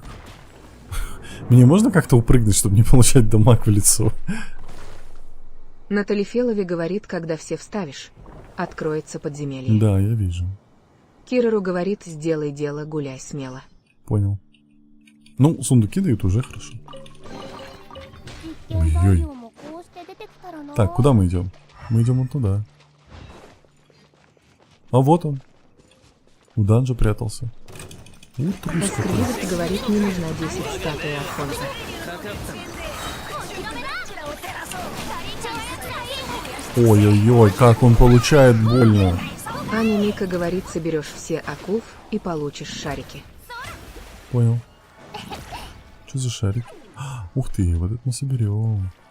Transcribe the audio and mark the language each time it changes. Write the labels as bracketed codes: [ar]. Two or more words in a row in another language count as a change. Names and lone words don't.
[ru] Мне можно как-то упрыгнуть, чтобы не получать дамаг в лицо? На Талифелове говорит, когда все вставишь, откроется подземелье. Да, я вижу. Кирору говорит, сделай дело, гуляй смело. Понял. Ну, сундуки дают уже хорошо. [ja] 実験材料もこうして出てきたらな [ru] Так, куда мы идем? Мы идем вон туда. А вот он. В данже прятался. Вот трус какой. Эскервизард говорит, не нужна 10 статуй Архонта. [ja] かかった [ru] Ой-ой-ой, как он получает больно. Аня Мика говорит, соберешь все акуф и получишь шарики. Понял. Что за шарик? Ух ты, вот это мы соберем.